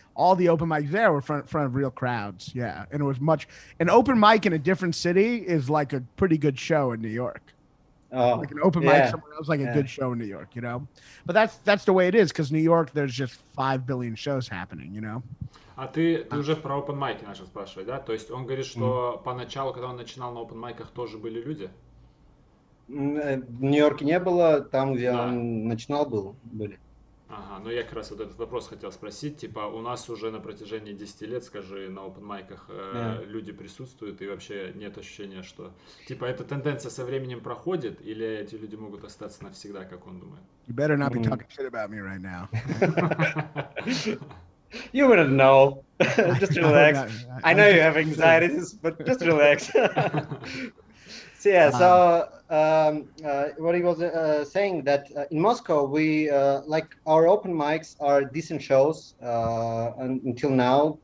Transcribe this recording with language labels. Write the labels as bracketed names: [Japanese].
[English] All the open mics there were front of real crowds. Yeah, and it was much. An open mic in a different city is like a pretty good show in New York. Oh, Like an open mic somewhere else, like a good show in New York, you know. But that's the way it is, because New York, there's just 5 billion shows happening, you know. [Russian] А ты уже про open майки начал спрашивать, да? То есть он говорит, что поначалу, когда он начинал на open майках, тоже были люди? В Нью-Йорке не было, там, где он начинал, были. Ага, ну я как раз вот этот вопрос хотел спросить, типа у нас уже на протяжении 10 лет, скажи, на open майках люди присутствуют и вообще нет ощущения, что типа эта тенденция со временем проходит или эти люди могут остаться навсегда, как он думает? [English] You better not be talking shit about me right now. You wouldn't know. Just relax. I know you have anxieties, but just relax. So yeah, what he was saying that in Moscow we like our open mics are decent shows until now.